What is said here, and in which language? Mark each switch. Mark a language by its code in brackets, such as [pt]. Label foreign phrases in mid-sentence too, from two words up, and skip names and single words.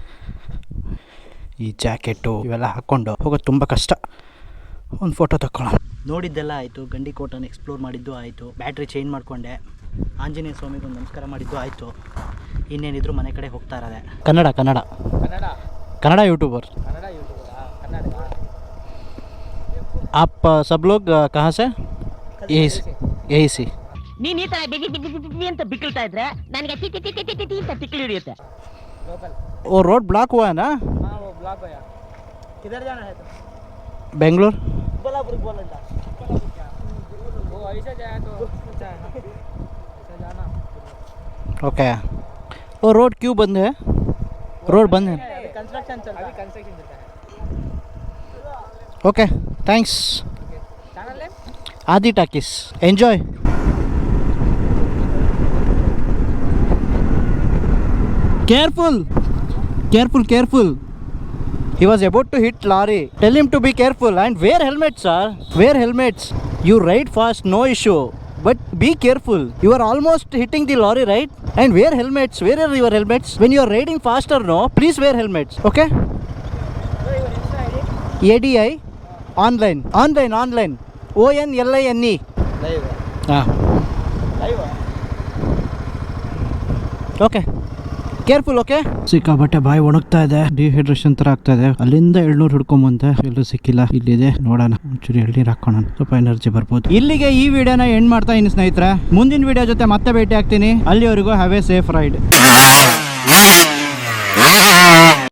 [kn] ಈ ಜಾಕೆಟು ಇವೆಲ್ಲ ಹಾಕ್ಕೊಂಡು ಹೋಗೋದು ತುಂಬ ಕಷ್ಟ. ಒಂದು ಫೋಟೋ ತಗೊಳ್ಳೋಣ. ನೋಡಿದ್ದೆಲ್ಲ ಆಯಿತು. ಗಂಡಿಕೋಟನ ಎಕ್ಸ್ಪ್ಲೋರ್ ಮಾಡಿದ್ದು ಆಯಿತು. ಬ್ಯಾಟ್ರಿ ಚೇಂಜ್ ಮಾಡಿಕೊಂಡೆ. ಆಂಜನೇಯ ಸ್ವಾಮಿಗೆ ಒಂದು ನಮಸ್ಕಾರ ಮಾಡಿದ್ದು ಆಯಿತು. ಇನ್ನೇನಿದ್ರು ಮನೆ ಕಡೆ ಹೋಗ್ತಾ ಇರೋದೆ. ಕನ್ನಡ ಯೂಟ್ಯೂಬರ್. [hi] आप सब लोग कहाँ से? यही सी. [kn] ನೀನ್ ಈ ತರ ಬಿಗಿ ಬಿಗಿ ಬಿಗಿ ಅಂತ ಬಿಕ್ಕಳ್ತಾ ಇದ್ರೆ ನನಗೆ ಟಿ ಟಿ ಟಿ ಟಿ ಟಿ ಟಿ ಅಂತ ತಿಕ್ಕಿ ಹಿಡಿಯುತ್ತೆ. [hi] वो रोड ब्लॉक हुआ है ना? हाँ वो ब्लॉक हुआ. किधर जाना है तो? बेंगलोर. कोल्हापुर बोलता. वो ऐसे जाए तो अच्छा है ना. ऐसे जाना. ओके. वो रोड क्यों बंद है? रोड बंद है. अभी कंस्ट्रक्शन चल रहा है. अभी कंस्ट्रक्शन चलता है. [en] okay, thanks. channel name Adi Talkies. Enjoy. Careful. He was about to hit lorry. Tell him to be careful and wear helmets, sir. Wear helmets. You ride fast, no issue. But be careful. You are almost hitting the lorry, right? And wear helmets. Where are your helmets? When you are riding faster, no, please wear helmets. Okay? ADI online. ONLINE. live. Live. Okay. careful. okay. [kn] ಸಿಕ್ಕಾಬಟ್ಟೆ ಬಾಯಿ ಒಣಗ್ತಾ ಇದೆ. ಡಿಹೈಡ್ರೇಷನ್ ತರ ಆಗ್ತಾ ಇದೆ. ಅಲ್ಲಿಂದ 700 ಹಿಡ್ಕೊಂಬಂತೆ, ಎಲ್ಲೂ ಸಿಕ್ಕಿಲ್ಲ. ಇಲ್ಲಿದೆ, ನೋಡೋಣ. ಒಂಚೂರು ಎಳ್ನೀರು ಹಾಕೋಣ, ಸ್ವಲ್ಪ ಎನರ್ಜಿ ಬರ್ಬೋದು. ಇಲ್ಲಿಗೆ ಈ ವಿಡಿಯೋನ ಎಂಡ್ ಮಾಡ್ತಾ ಇದ್ದೀನಿ ಸ್ನೇಹಿತರೆ. ಮುಂದಿನ ವಿಡಿಯೋ ಜೊತೆ ಮತ್ತೆ ಭೇಟಿ ಆಗ್ತೀನಿ. ಅಲ್ಲಿವರೆಗೂ [en] have a safe ride.